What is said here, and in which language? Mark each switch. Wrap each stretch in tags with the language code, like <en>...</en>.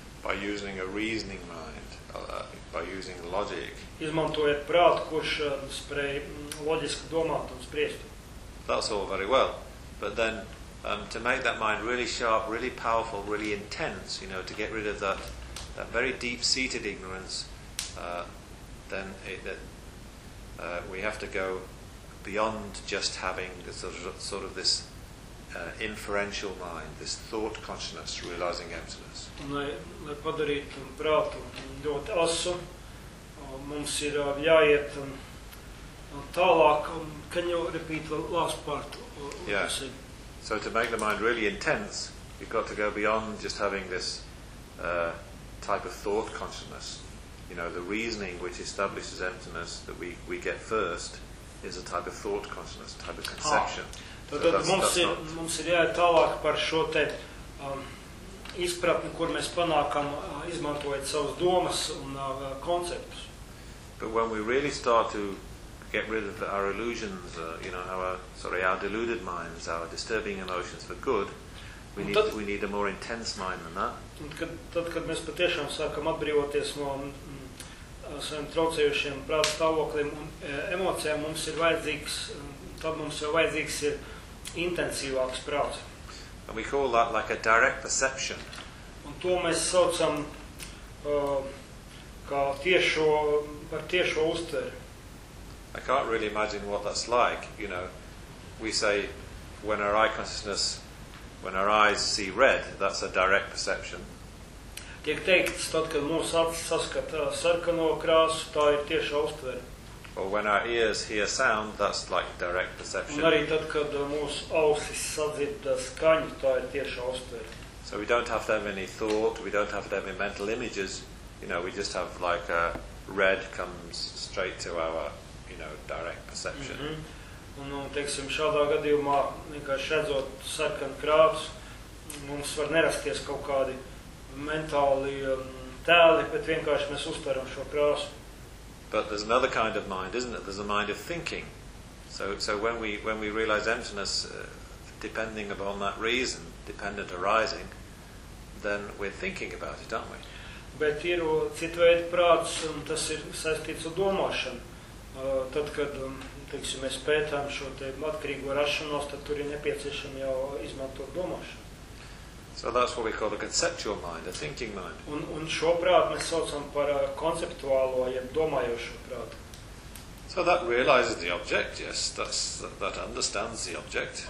<en>By using a reasoning mind, by using logic.</en> <lv>Izmantojot prātu, kurš spēj loģiski domāt un spriest.</lv> <en>That's all very well. But then, to make that mind really sharp, really powerful, really intense, to get rid of that very deep-seated ignorance, then it, we have to go beyond just having sort of this inferential mind, this thought consciousness realizing emptiness.</en> <lv>Lai padarītu prātu ļoti asu, mums ir jāiet tālāk,</lv> <en>can you repeat the last part? Yeah. So to make the mind really intense, you've got to go beyond just having this type of thought consciousness. You know, the reasoning which establishes emptiness that we get first is a type of thought consciousness, type of conception.</en> <lv>Mums ir jāiet tālāk par šo te izpratni, kur mēs panākam, izmantojot savas domas un konceptus.</lv> <en>But when we really start to get rid of our illusions, our deluded minds, our disturbing emotions for good, we need a more intense mind than that.</en> <lv>Tad, kad mēs patiešām sākam atbrīvoties no saviem traucējošiem prāta stāvokliem un emocijām, mums jau vajadzīgs ir intensīvāks prāts.</lv> <en>And we call that like a direct perception.</en> <lv>Un to mēs saucam kā tiešo, par tiešo uztveri.</lv> <en>I can't really imagine what that's like, you know. We say when our eyes see red, that's a direct perception.</en> <lv>Tiek teikts, tad, kad mūsu acis saskata sarkano krāsu, tā ir tiešā uztvere.</lv> <en>Or when our ears hear sound, that's like direct perception.</en> <lv>Un arī tad, kad mūsu ausis sadzird skaņu, tā ir tiešā uztvere.</lv> <en>So we don't have to have any thought, we don't have to have any mental images, you know, we just have like a red comes straight to our, you know, direct perception. Mm-hmm.</en> <lv>Un, teiksim, šādā gadījumā, vienkārši redzot sarkanu krāsu, mums var nerasties kaut kādi mentāli tēli, bet vienkārši mēs uztveram šo krāsu.</lv> <en>But there's another kind of mind, isn't it? There's a mind of thinking. So when we realize emptiness, depending upon that reason, dependent arising, then we're thinking about it, aren't we?</en> <lv>Bet ir cita veida prāts, un tas ir saistīts ar domāšanu. Tad, kad, teiksim, mēs pētām šo te atkarīgo rašanos, tad tur ir nepieciešami jau izmantot domāšanu.</lv> <en>So that's what we call a conceptual mind, a thinking mind.</en> <lv>Un šo prātu mēs saucam par konceptuālo, jeb domājošo prātu.</lv> <en>So that realizes the object, yes, that understands the object.</en>